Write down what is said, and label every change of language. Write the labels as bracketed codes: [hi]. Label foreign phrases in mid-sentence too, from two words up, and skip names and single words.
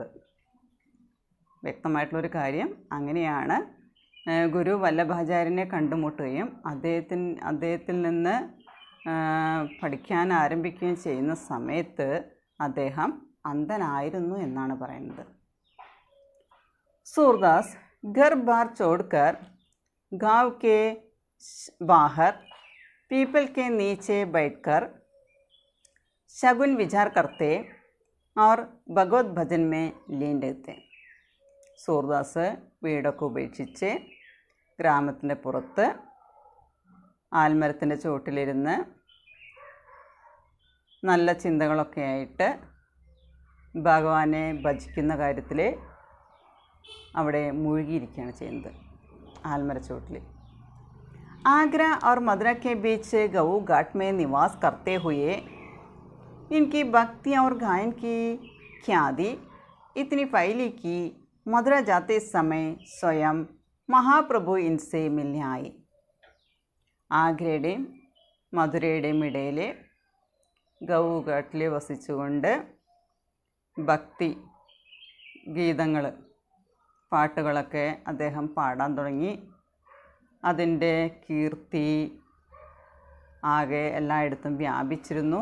[ml] വ്യക്തമായിട്ടുള്ളൊരു കാര്യം. അങ്ങനെയാണ് ഗുരു വല്ലഭാചാര്യനെ കണ്ടുമുട്ടുകയും അദ്ദേഹത്തിൽ നിന്ന് പഠിക്കാൻ ആരംഭിക്കുകയും ചെയ്യുന്ന സമയത്ത് അദ്ദേഹം അന്ധനായിരുന്നു എന്നാണ് പറയുന്നത്. [hi] सूरदास घर बार छोड़कर गांव के बाहर पीपल के नीचे बैठकर शगुन विचार करते और भगवत भजन में लीन रहते. [ml] സൂർദാസ് വീടൊക്കെ ഉപേക്ഷിച്ച് ഗ്രാമത്തിൻ്റെ പുറത്ത് ആൽമരത്തിൻ്റെ ചുവട്ടിലിരുന്ന് നല്ല ചിന്തകളൊക്കെ ആയിട്ട് ഭഗവാനെ ഭജിക്കുന്ന കാര്യത്തിൽ അവിടെ മുഴുകിയിരിക്കുകയാണ് ചെയ്യുന്നത്. ആൽമര ചുവട്ടിൽ [hi] आगरा और मदुरा के बीच गऊ घाट में निवास करते हुए इनकी भक्ति और गायन की ख्याति इतनी फैली कि मदुरा जाते समय स्वयं महाप्रभु इनसे मिलने आए. [ml] ആഗ്രയുടെയും മധുരയുടെയും ഇടയിൽ ഗൗഘാട്ടിൽ വസിച്ചുകൊണ്ട് ഭക്തി ഗീതങ്ങൾ പാട്ടുകളൊക്കെ അദ്ദേഹം പാടാൻ തുടങ്ങി. അതിൻ്റെ കീർത്തി ആകെ എല്ലായിടത്തും വ്യാപിച്ചിരുന്നു.